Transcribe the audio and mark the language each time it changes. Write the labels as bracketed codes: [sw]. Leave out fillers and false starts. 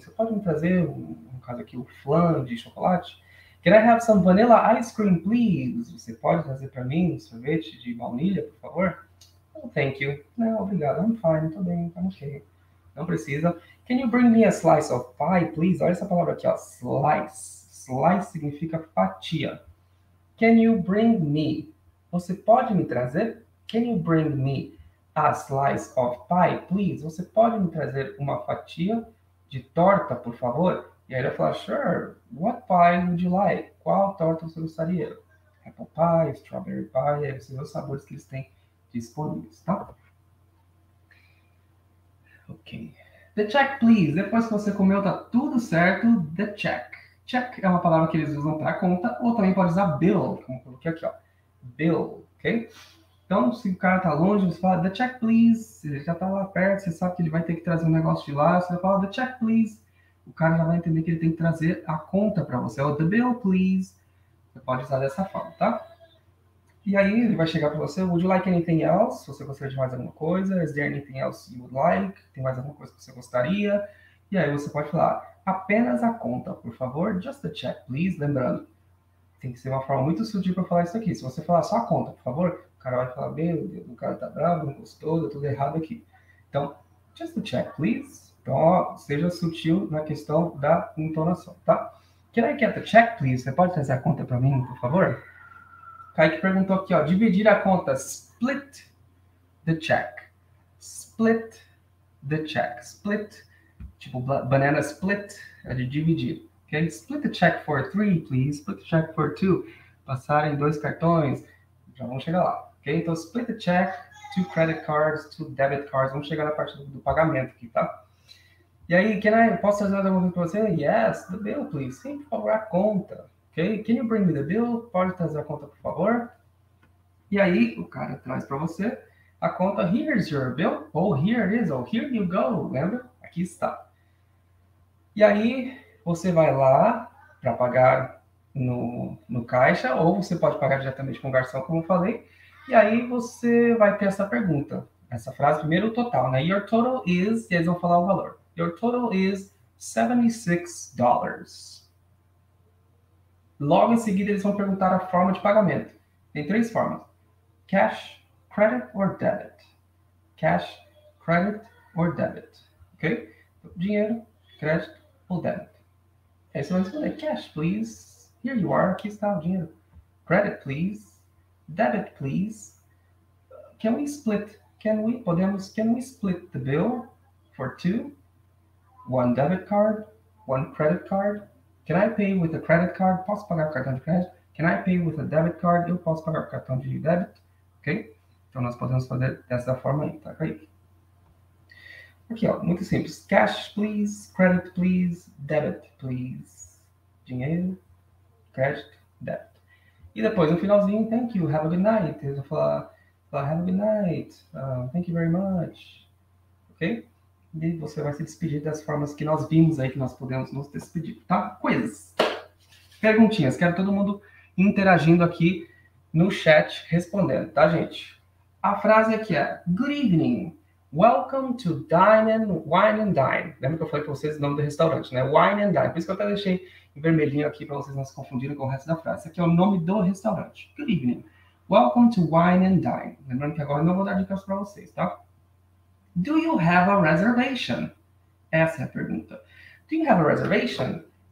[pt] Você pode me trazer, no caso aqui, o flan de chocolate? [en] Can I have some vanilla ice cream, please? [pt] Você pode trazer para mim um sorvete de baunilha, por favor? [en] Oh, thank you. [pt] Não, obrigado. [en] I'm fine. [pt] Tô bem. [en] I'm okay. [pt] Não precisa. [en] Can you bring me a slice of pie, please? [pt] Olha essa palavra aqui, ó. Slice. Slice significa fatia. [en] Can you bring me? [pt] Você pode me trazer? [en] Can you bring me a slice of pie, please? [pt] Você pode me trazer uma fatia de torta, por favor? E aí ele vai falar, [en] sure. What pie would you like? [pt] Qual torta você gostaria? [en] Apple pie, strawberry pie. [pt] Aí você vê os sabores que eles têm disponíveis, tá? [en] Ok. The check, please. [pt] Depois que você comeu, tá tudo certo. [en] The check. [pt] Check é uma palavra que eles usam para conta, ou também pode usar bill, como eu coloquei aqui, ó. Bill, ok? Então, se o cara tá longe, você fala, [en] the check, please. [pt] Ele já tá lá perto, você sabe que ele vai ter que trazer um negócio de lá, você fala, [en] the check, please. [pt] O cara já vai entender que ele tem que trazer a conta para você. Ou [en] the bill, please. [pt] Você pode usar dessa forma, tá? E aí ele vai chegar para você, [en] would you like anything else? [pt] Se você gostaria de mais alguma coisa, [en] is there anything else you would like? [pt] Tem mais alguma coisa que você gostaria? E aí você pode falar, apenas a conta, por favor, [en] just a check, please. [pt] Lembrando, tem que ser uma forma muito sutil para falar isso aqui. Se você falar só a conta, por favor, o cara vai falar, meu Deus, o cara tá bravo, não gostou, deu tudo errado aqui. [en] Então, just a check, please. [pt] Então, ó, seja sutil na questão da entonação, tá? [en] Can I get the check, please? [pt] Você pode trazer a conta para mim, por favor? Kaique perguntou aqui, ó, dividir a conta, [en] split the check. Split the check. Split, tipo banana split, [pt] é de dividir. [en] Okay? Split the check for 3, please. Split the check for 2. [pt] Passarem 2 cartões. Já vamos chegar lá. Ok? [en] Então, split the check, 2 credit cards, 2 debit cards. [pt] Vamos chegar na parte do pagamento aqui, tá? E aí, posso trazer alguma coisa para você? [en] Yes, the bill, please. [pt] Sim, por favor, a conta. Ok? [en] Can you bring me the bill? [pt] Pode trazer a conta, por favor? E aí, o cara traz para você a conta. [en] Here's your bill. Oh, here it is. Oh, here you go. [pt] Lembra? Aqui está. E aí, você vai lá para pagar no caixa, ou você pode pagar diretamente com o garçom, como eu falei. E aí, você vai ter essa pergunta. Essa frase, primeiro o total, né? [en] Your total is, [pt] e eles vão falar o valor. [en] Your total is $76. [pt] Logo em seguida, eles vão perguntar a forma de pagamento. Tem 3 formas. [en] Cash, credit or debit. Cash, credit or debit. Ok? [pt] Dinheiro, crédito ou débito. Aí você vai responder, [en] cash, please. Here you are, [pt] aqui está o dinheiro. [en] Credit, please. Debit, please. Can we split? Can we split the bill for 2? 1 debit card, 1 credit card. Can I pay with a credit card? [pt] Posso pagar com cartão de crédito? [en] Can I pay with a debit card? [pt] Eu posso pagar com cartão de débito. Ok? Então nós podemos fazer dessa forma aí, tá, Kaique? Aqui, ó, muito simples. [en] Cash, please. Credit, please. Debit, please. [pt] Dinheiro, crédito, débito. E depois, no finalzinho, [en] thank you, have a good night. [pt] Eles vão falar [en] have a good night, thank you very much. Ok? [pt] E você vai se despedir das formas que nós vimos aí, que nós podemos nos despedir, tá? Coisas. Perguntinhas. Quero todo mundo interagindo aqui no chat, respondendo, tá, gente? A frase aqui é, good evening. [en] Welcome to Wine and Dine. [pt] Lembra que eu falei para vocês o nome do restaurante, né? Wine and Dine. Por isso que eu até deixei em vermelhinho aqui para vocês não se confundirem com o resto da frase. Esse aqui é o nome do restaurante. [en] Good evening. Welcome to Wine and Dine. [pt] Lembrando que agora eu não vou dar dicas para vocês, tá? [en] Do you have a reservation? [pt] Essa é a pergunta. [en] Do you have a reservation?